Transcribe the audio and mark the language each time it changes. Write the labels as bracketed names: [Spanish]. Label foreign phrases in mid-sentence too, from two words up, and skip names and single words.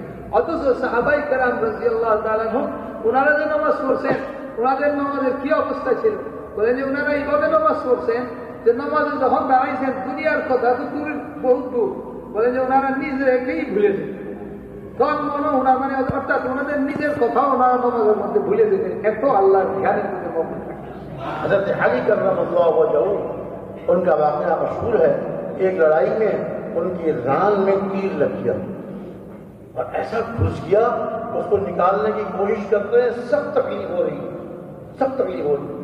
[Bangla] অথচ সাহাবাই কেরাম [Arabic] رضي الله تعالى عنهم [Bangla] ওনারা যে নামাজ পড়ছেন ওনাদের নামাজের কি অবস্থা ছিল? বলেন যে ওনারা এইভাবে নামাজ পড়ছেন যে নামাজে যখন দাঁড়াইছেন দুনিয়ার কথা তো দূরের বহুত দূর. বলেন যে ওনারা নিজেকেই ভুলে যেতেন. তখন মনে ওনার মানে অর্থাৎ ওনাদের নিজের কথাও ওনারা নামাজের মধ্যে ভুলে যেতেন, এত আল্লাহর জ্ঞানের মধ্যে মগ্ন থাকতেন. [Urdu] حضرت علی [Arabic] کرم اللہ وجہہ [Urdu] ان کا واقعہ مشہور ہے. ایک لڑائی میں ان کی ران میں تیر لگ گیا اور ایسا گھس گیا اس کو نکالنے کی کوشش کرتے ہیں, سب تکلیف ہو رہی, سب تکلیف ہو رہی.